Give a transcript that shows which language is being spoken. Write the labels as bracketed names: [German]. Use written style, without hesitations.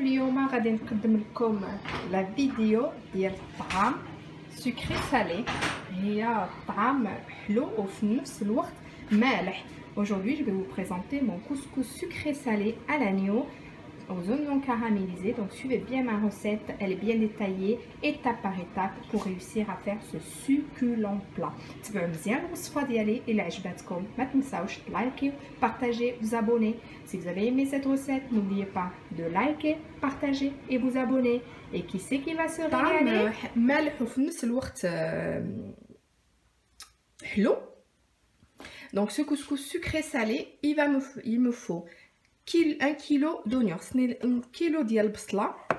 [Arabic] اليوم غادي نقدم لكم لا فيديو ديال الطعام سكري سالي. هي طعام حلو وفي نفس الوقت مالح. [French] Aujourd'hui, je vais vous présenter mon couscous sucré salé à l'agneau aux oignons caramélisés. Donc suivez bien ma recette, elle est bien détaillée étape par étape pour réussir à faire ce succulent plat. [Arabic] تبعوا مزيان الوصفه ديالي. الى عجبتكم ما تنساوش لايكي, [French] partager, vous abonner. Si vous avez aimé cette recette, n'oubliez pas de liker, partager et vous abonner. Et qui c'est qui va se régaler? [Arabic] مالح وفي نفس الوقت حلو. [French] Donc ce couscous sucré salé, il me faut 1 kg d'oignons, 1 kg [Arabic] ديال البصله.